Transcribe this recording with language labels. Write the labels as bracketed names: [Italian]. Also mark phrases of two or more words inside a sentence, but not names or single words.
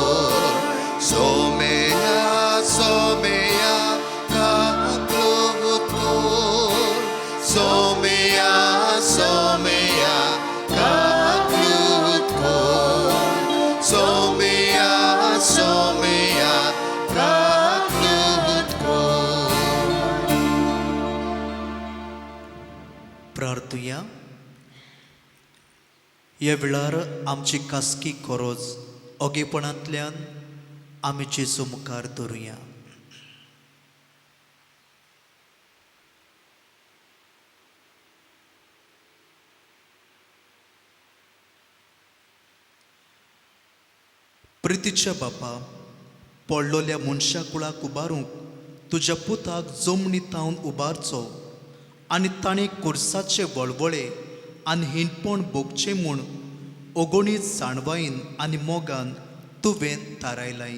[Konkani] Somea, somea, kaklot ko. Somea, somea, kaklot ko. Somea, somea, kaklot ko. प्रार्थुया. ह्या वेळार आमची कासकी खरोच ओगेपणांतल्यान आमी जेजू मुखार धरुया. प्रितीच्या बापा, पडलोल्या मनशा कुळाक उबारूंक तुज्या पुताक जमनीतावन उबारचो आनी ताणें कुर्साचे वळवळे आनी हिणपण भोगचें म्हूण ओगोणीत जाणवाईन आनी मोगान तुवें थारायलाय.